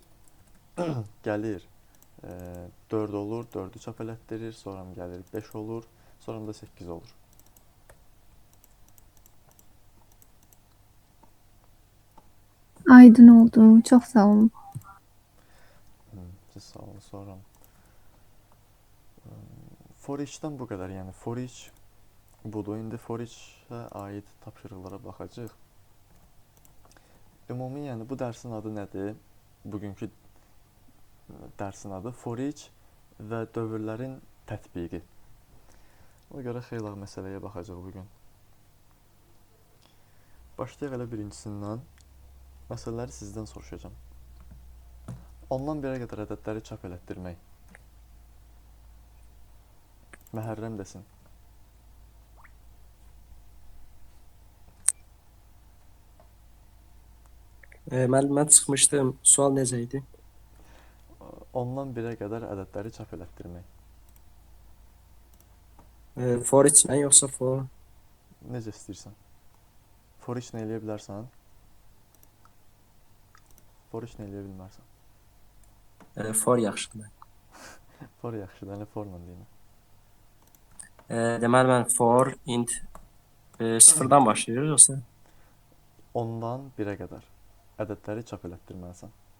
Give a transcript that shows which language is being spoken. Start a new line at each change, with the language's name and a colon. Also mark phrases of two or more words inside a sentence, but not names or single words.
Azerbaijani: Gəlir 4 olur, 4-ü çap elətdirir. Sonra gəlir 5 olur. Sonra da 8 olur. Aydın oldu. Çox sağ olun. Siz sağ olun. Sonra
English: for each-dən
Azerbaijani: bu qədər. Yəni
English: for each
Azerbaijani: budur. İndi
English: for each-ə
Azerbaijani: aid tapşırıqlara baxacağıq. Ümumi, yəni bu dərsin adı nədir? Bugünkü dərsin adı
English: for each
Azerbaijani: və dövrlərin tətbiqi. Ona görə xeyli məsələyə baxacağıq bugün. Başlayaq elə birincisindən. Məsələləri sizdən soruşacağam. Ondan 1-ə qədər ədədləri çap elətdirmək. Məhərrəm desin. Mən çıxmışdım. Sual necə idi? Ondan 1-ə qədər ədədləri çap elətdirmək. For içlə yoxsa for? Necə istəyirsən?
English: For each
Azerbaijani: nə eləyə bilərsən?
English: For each
Azerbaijani: nə eləyə bilmərsən? For yaxşıdır. For yaxşıdır, hələ forla deyim. Deməli mən
English: for int
Azerbaijani: sıfırdan başlayır yoxsa? Ondan 1-ə qədər ədədləri çap elətdirməlisən.